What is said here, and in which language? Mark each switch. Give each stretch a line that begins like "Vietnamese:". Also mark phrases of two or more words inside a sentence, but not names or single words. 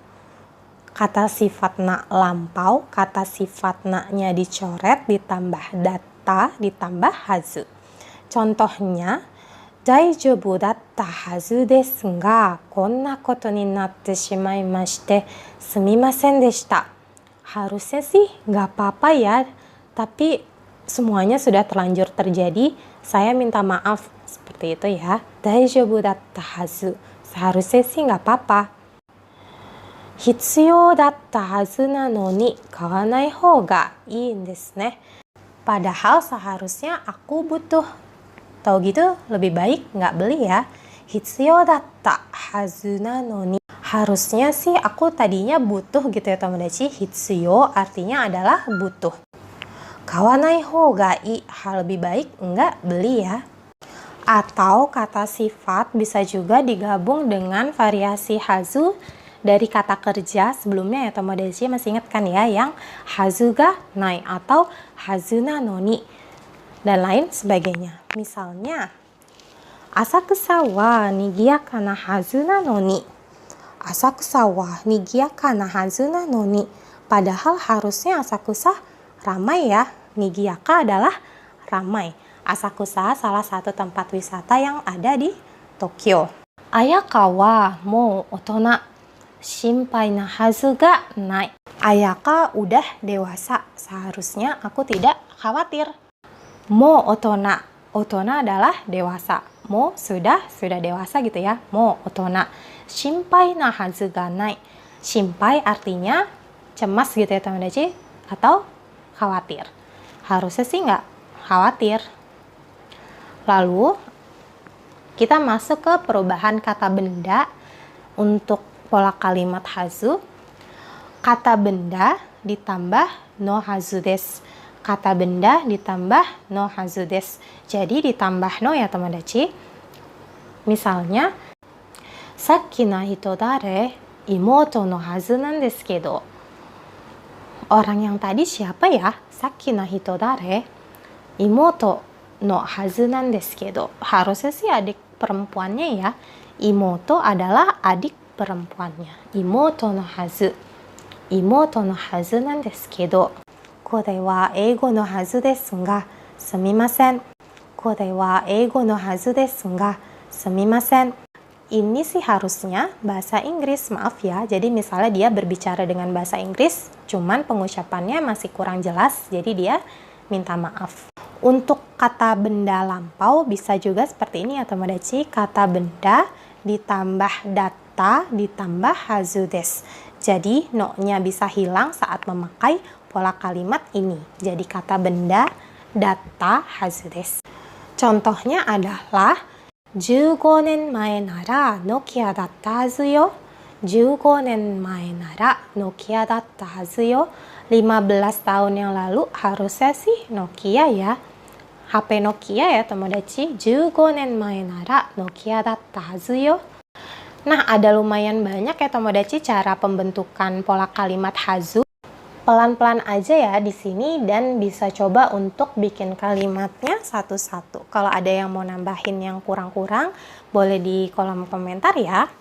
Indonesian: Kata sifat na lampau, kata sifat na-nya dicoret ditambah datta ditambah hazu. Contohnya,
Japanese: 大丈夫だったはずですがこんなことになってしまいましてすみませんでした.
Indonesian: Harusnya sih nggak apa-apa ya, tapi semuanya sudah terlanjur terjadi. Saya minta maaf. Seperti itu ya.
Japanese: 大丈夫だったはず.
Indonesian: Seharusnya sih nggak apa-apa.
Japanese: 必要だったはずなのに買わないほうがいいですね.
Indonesian: Padahal seharusnya aku butuh. Tahu gitu lebih baik nggak beli ya.
Japanese: 必要だったはずなのに.
Indonesian: Harusnya sih aku tadinya butuh gitu ya Tomodachi. Hitsuyou artinya adalah butuh.
Japanese: 買わないほうがいい.
Indonesian: Hal lebih baik nggak beli ya. Atau kata sifat bisa juga digabung dengan variasi hazu dari kata kerja sebelumnya ya Tomodachi, masih ingat kan ya yang
Japanese: はずがない
Indonesian: atau
Japanese: はずなのに
Indonesian: dan lain sebagainya.
Japanese: Misalnya 浅草はにぎやかなはずなのに. 浅草はにぎやかなはずなのに.
Indonesian: Padahal harusnya Asakusa ramai ya. Nigiyaka adalah ramai. Asakusa salah satu tempat wisata yang ada di Tokyo.
Japanese: 彩花はもう大人。心配なはずがない.
Indonesian: Ayaka udah dewasa. Seharusnya aku tidak khawatir.
Japanese: もう大人.
Indonesian: Otona adalah dewasa. Mo sudah dewasa gitu ya.
Japanese: もう大人. 心配なはずがない.
Indonesian: Shimpai artinya cemas gitu ya Tomodachi. Atau khawatir. Harusnya sih nggak khawatir. Lalu kita masuk ke perubahan kata benda untuk pola kalimat hazu. Kata benda ditambah
Japanese: のはずです.
Indonesian: Kata benda ditambah
Japanese: のはずです.
Indonesian: Jadi ditambah no ya Tomodachi. Misalnya,
Japanese: さっきの人誰? 妹のはずなんですけど.
Indonesian: Orang yang tadi siapa ya?
Japanese: さっきの人誰？妹のはずなんですけど.
Indonesian: Harusnya sih adik perempuannya ya. Imoto adalah adik perempuannya.
Japanese: 妹のはず。妹のはずなんですけど. これは英語のはずですがすみません. これは英語のはずですがすみません.
Indonesian: Ini sih harusnya bahasa Inggris, maaf ya. Jadi misalnya dia berbicara dengan bahasa Inggris, cuman pengucapannya masih kurang jelas, jadi dia minta maaf. Untuk kata benda lampau bisa juga seperti ini ya Tomodachi. Kata benda ditambah datta ditambah
Japanese: はずです.
Indonesian: Jadi no-nya bisa hilang saat memakai pola kalimat ini. Jadi kata benda
Japanese: だったはずです. Contohnya adalah 15 年前ならノキアだったはずよ。15年前ならノキアだったはずよ。
Indonesian: 15 tahun yang lalu harusnya sih Nokia ya. HP Nokia ya Tomodachi.
Japanese: 15年前ならノキアだったはずよ。
Indonesian: Nah, ada lumayan banyak ya Tomodachi cara pembentukan pola kalimat hazu. Pelan-pelan aja ya di sini dan bisa coba untuk bikin kalimatnya satu-satu. Kalau ada yang mau nambahin yang kurang-kurang, boleh di kolom komentar ya.